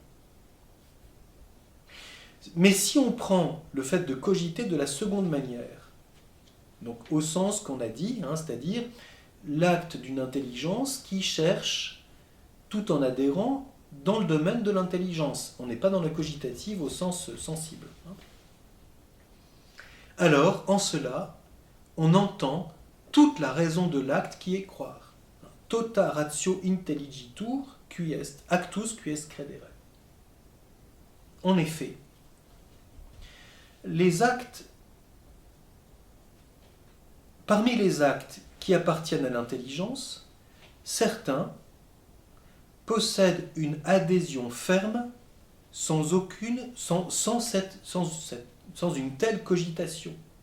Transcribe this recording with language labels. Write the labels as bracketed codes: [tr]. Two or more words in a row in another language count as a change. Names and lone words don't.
[fr] Mais si on prend le fait de cogiter de la seconde manière, donc au sens qu'on a dit, hein, c'est-à-dire l'acte d'une intelligence qui cherche, tout en adhérant, dans le domaine de l'intelligence. On n'est pas dans la cogitative au sens sensible. Hein. Alors, en cela, on entend toute la raison de l'acte qui est croire. [la] Tota ratio intelligitur qui est actus qui est credere. [fr] En effet, parmi les actes qui appartiennent à l'intelligence, certains possèdent une adhésion ferme sans une telle cogitation.